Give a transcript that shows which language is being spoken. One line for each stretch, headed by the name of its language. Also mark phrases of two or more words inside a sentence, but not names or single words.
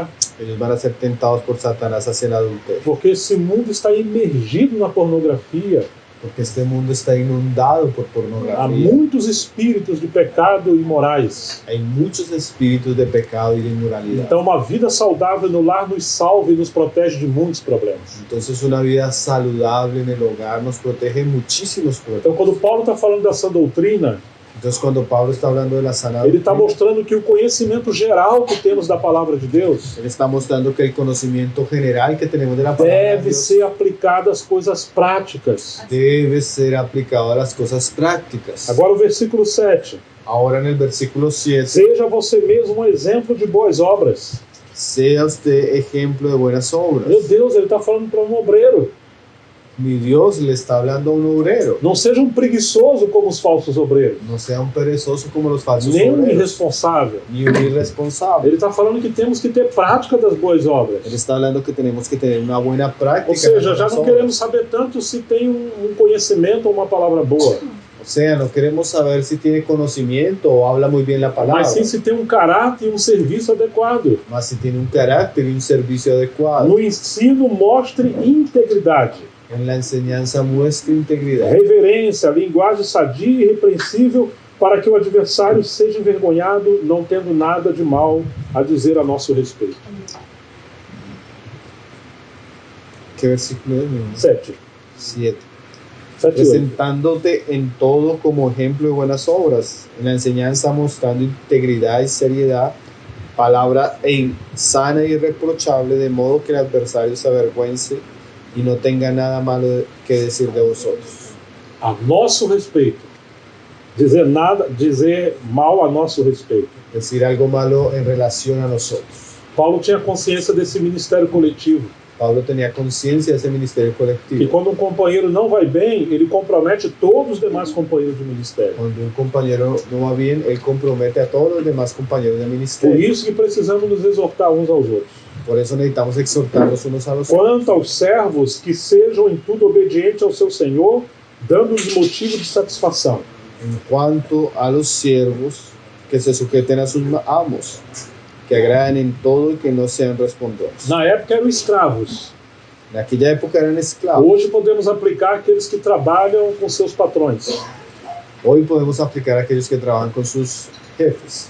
Spanish: ellos van a ser tentados por Satanás hacia el adulterio.
Portuguese: Porque esse mundo está imergido na pornografia.
Spanish: Porque este mundo está inundado por
Portuguese: Há
Spanish: pornografía.
Portuguese: muitos espíritos de pecado imorais.
Spanish: Hay muchos espíritus de pecado y de inmoralidad.
Portuguese: Então, uma vida saudável no lar nos salva e nos protege de muitos problemas.
Spanish: Entonces una vida saludable en el hogar nos protege muchísimos
Portuguese: Então,
Spanish: problemas.
Portuguese: quando Paulo está falando dessa doutrina,
Spanish: Entonces cuando Pablo está hablando de la sana
Portuguese: ele está
Spanish: doctrina,
Portuguese: mostrando que o conhecimento geral que temos da palavra de Deus
Spanish: él está mostrando que el conocimiento general que tenemos de la palabra de
Portuguese: deve
Spanish: Dios
Portuguese: ser aplicado às coisas práticas.
Spanish: debe ser aplicado a las cosas prácticas.
Portuguese: Agora o versículo 7.
Spanish: Ahora en el versículo 7,
Portuguese: Seja você mesmo um exemplo de boas obras.
Spanish: sea usted ejemplo de buenas obras.
Portuguese: Meu Deus, ele está falando para um obreiro.
Spanish: Mi Dios le está hablando a un obrero.
Portuguese: Não seja um preguiçoso como os falsos obreiros,
Spanish: No sea un perezoso como los falsos
Portuguese: nem um
Spanish: obreros,
Portuguese: irresponsável.
Spanish: ni un irresponsable.
Portuguese: Ele está falando que temos que ter prática das boas obras.
Spanish: Él está hablando que tenemos que tener una buena práctica.
Portuguese: Ou
Spanish: en
Portuguese: seja,
Spanish: las
Portuguese: já
Spanish: buenas
Portuguese: não
Spanish: obras.
Portuguese: queremos saber tanto se tem um conhecimento ou uma palavra boa,
Spanish: O sea, no queremos saber si tiene conocimiento o habla muy bien la palabra,
Portuguese: mas sim se tem um caráter e um serviço adequado.
Spanish: más si tiene un carácter y un servicio adecuado.
Portuguese: No ensino, mostre integridade,
Spanish: En la enseñanza muestre integridad,
Portuguese: reverência, linguagem sadia e irrepreensível, para que o adversário seja envergonhado, não tendo nada de mal a dizer a nosso respeito.
Spanish: ¿Qué versículo es? 7. 7.
Portuguese: 7 e 8.
Spanish: Presentándote en todo como ejemplo de buenas obras, en la enseñanza mostrando integridad y seriedad, palabra sana y irreprochable, de modo que el adversario se avergüence y no tenga nada malo que decir de vosotros.
Portuguese: A nosso respeito. Dizer mal a nosso respeito.
Spanish: Decir algo malo en relación a nosotros.
Portuguese: Paulo tinha consciência desse ministério coletivo.
Spanish: Pablo tenía conciencia de ese ministerio
Portuguese: E
Spanish: colectivo.
Portuguese: quando um companheiro não vai bem, ele compromete todos os demais companheiros do ministério.
Spanish: Cuando un compañero no va bien, él compromete a todos los demás compañeros del
Portuguese: Por
Spanish: ministerio.
Portuguese: isso que precisamos nos exortar uns aos outros.
Spanish: Por eso necesitamos exhortarnos unos a los otros.
Portuguese: Quanto aos servos, que sejam em tudo obedientes ao seu Senhor, dando-lhes motivo de satisfação.
Spanish: En cuanto a los siervos, que se sujeten a sus amos, que agraden en todo y que no sean respondones.
Portuguese: Na época eram escravos.
Spanish: En aquella época eran esclavos.
Portuguese: Hoje podemos aplicar aqueles que trabalham com seus patrões.
Spanish: Hoy podemos aplicar a aquellos que trabajan con sus jefes.